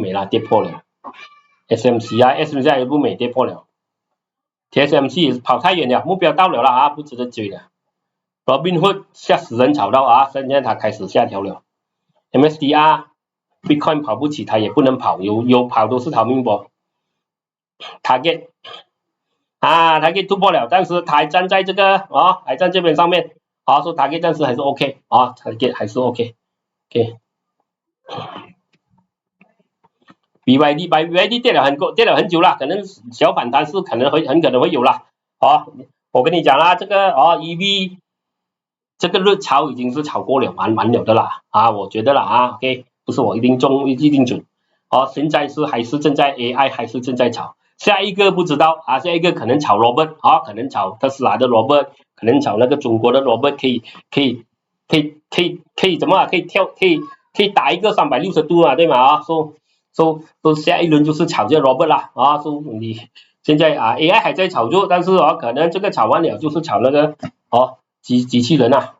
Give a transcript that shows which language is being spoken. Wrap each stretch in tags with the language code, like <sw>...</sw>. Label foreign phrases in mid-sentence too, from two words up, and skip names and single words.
<zh>美了，跌破了。SMC 也不美，跌破了。TSMC 也是跑太遠了，目標到了啦不值得追了。Robinhood 嚇死人炒到現在它開始下調了。MSTR Bitcoin 跑不起，它也不能跑，有跑都是逃命波。Target 突破了，但是它還站在這個還站這邊上面說 Target 暫時還是 OK Target 還是 OK BYD 跌了很久了，可能小反彈是很可能會有啦我跟你講啦，這個EV 這個熱潮已經是炒過了，完了的啦我覺得啦 OK，不是我一定準現在還是正在 AI 還是正在炒。下一個不知道下一個可能炒 Robert 可能炒特斯拉的 Robert， 可能炒那個中國的 Robert， 可以怎麼可以打一個360度對嗎下一輪就是炒這 Robert 啦你現在AI 還在炒作，但是可能這個炒完了就是炒那個機器人</zh>